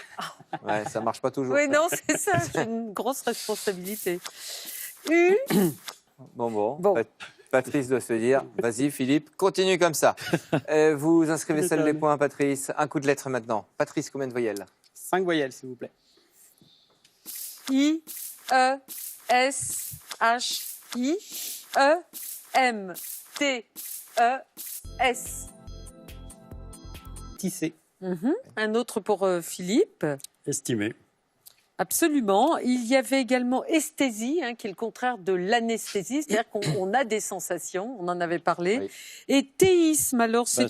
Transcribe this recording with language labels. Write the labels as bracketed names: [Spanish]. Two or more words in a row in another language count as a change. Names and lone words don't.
[French] Ouais, ça marche pas toujours. Oui, ça. non, c'est ça, j'ai une grosse responsabilité. U, Bon. Bon. Patrice doit se dire, vas-y Philippe, continue comme ça. Vous inscrivez seul les points, Patrice. Un coup de lettre maintenant. Patrice, combien de voyelles? 5 voyelles, s'il vous plaît. I, E, S, H, I, E, M, T, E, S. Tissé. Un autre pour Philippe. Estimé. Absolument. Il y avait également esthésie, qui est le contraire de l'anesthésie, c'est-à-dire qu'on a des sensations, on en avait parlé. Oui. Et théisme, alors c'est